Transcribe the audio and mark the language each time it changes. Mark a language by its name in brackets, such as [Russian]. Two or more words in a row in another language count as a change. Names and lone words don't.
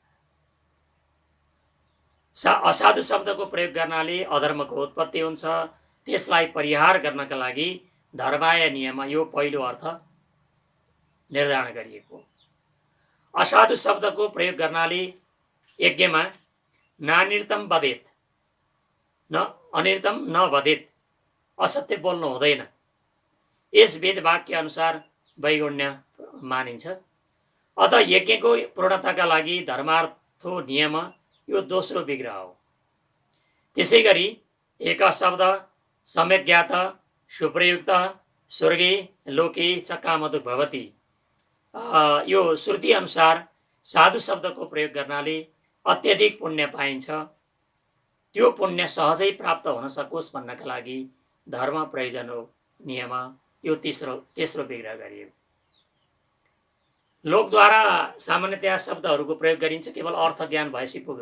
[Nepali] असाधु शब्दको प्रयोग गर्नाले अधर्मको उत्पत्ति हुन्छ, त्यसलाई परिहार गर्नका लागि धर्माय नियम यो पहिलो अर्थ निर्धारण गरिएको। असाधु शब्दको प्रयोग गर्नाले यज्ञमा [Sanskrit] नानिर्तम वदेत, न अनिर्तम न वदेत, [Nepali] असत्य बोल्नु हुँदैन, यस वेद वाक्य अनुसार वैगुण्य मानिन्छ। अत यज्ञको पूर्णताका लागि धर्मार्थो नियम यो दोस्रो विग्रह हो। त्यसै गरी [Sanskrit] एक शब्द सम्यक ज्ञात सुप्रयुक्त स्वर्गे लोके च कामधुक् भवति, [Nepali] यो श्रुति अनुसार साधु शब्दको प्रयोग गर्नाले अत्यधिक पुण्य पाइन्छ। त्यो पुण्य सहजै प्राप्त हुन सकोस् भन्नका लागि धर्म प्रयोजन हो नियम यो तेस्रो विग्रह गरियो। लोकद्वारा सामान्यतया शब्दहरूको प्रयोग गरिन्छ, केवल अर्थ ज्ञान भएपछि पुग्यो।